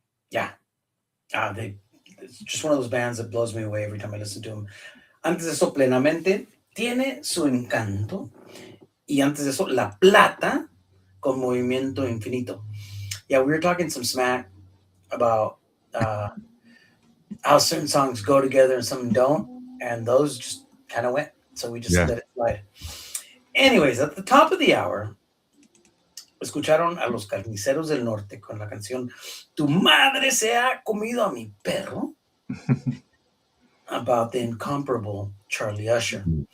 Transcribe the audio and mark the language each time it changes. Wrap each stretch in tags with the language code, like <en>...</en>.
<en>It's just one of those bands that blows me away every time I listen to them.</en> <es>Antes de eso, Plenamente tiene su encanto. Y antes de eso, La Plata con Movimiento Infinito.</es> <en>Yeah, we were talking some smack about how certain songs go together and some don't, and those just kind of went. So we just let it slide. Anyways, at the top of the hour,</en> <es>escucharon a los Carniceros del Norte con la canción Tu madre se ha comido a mi perro,</es> <en>about the incomparable Charlie Usher.</en>